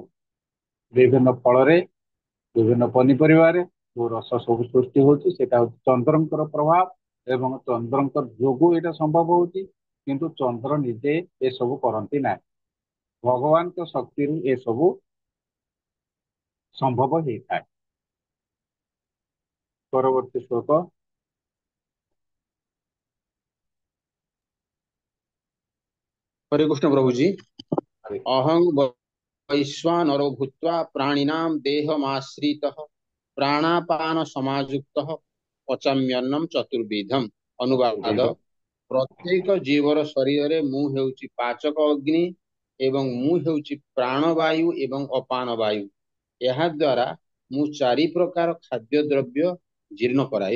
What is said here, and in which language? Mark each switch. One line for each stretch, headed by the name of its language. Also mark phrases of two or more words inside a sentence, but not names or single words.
Odia: ବିଭିନ୍ନ ଫଳରେ ବିଭିନ୍ନ ପନିପରିବାରେ ଯୋଉ ରସ ସବୁ ସୃଷ୍ଟି ହଉଛି ସେଇଟା ହଉଛି ଚନ୍ଦ୍ରଙ୍କର ପ୍ରଭାବ ଏବଂ ଚନ୍ଦ୍ରଙ୍କ ଯୋଗୁଁ ଏଇଟା ସମ୍ଭବ ହଉଛି କିନ୍ତୁ ଚନ୍ଦ୍ର ନିଜେ ଏସବୁ କରନ୍ତି ନାହିଁ ଭଗବାନଙ୍କ ଶକ୍ତିରୁ ଏସବୁ ସମ୍ଭବ ହେଇଥାଏ। ପରବର୍ତ୍ତୀ ଶ୍ଲୋକ ହରେ କୃଷ୍ଣ ପ୍ରଭୁ ଜୀ।
Sanskrit: अहं वैश्वानरो भूत्वा प्राणिनां देहमाश्रितः प्राणापान समायुक्तः पचाम्यन्नं चतुर्विधम्।
Odia: ଅନୁବାଦ ପ୍ରତ୍ୟେକ ଜୀବର ଶରୀର ମୁଁ ହେଉଛି ପାଚକ ଅଗ୍ନି ଏବଂ ମୁଁ ହେଉଛି ପ୍ରାଣବାୟୁ ଏବଂ ଅପାନ ବାୟୁ ଏହା ଦ୍ୱାରା ମୁଁ ଚାରି ପ୍ରକାର ଖାଦ୍ୟ ଦ୍ରବ୍ୟ ଜୀର୍ଣ୍ଣ କରାଏ।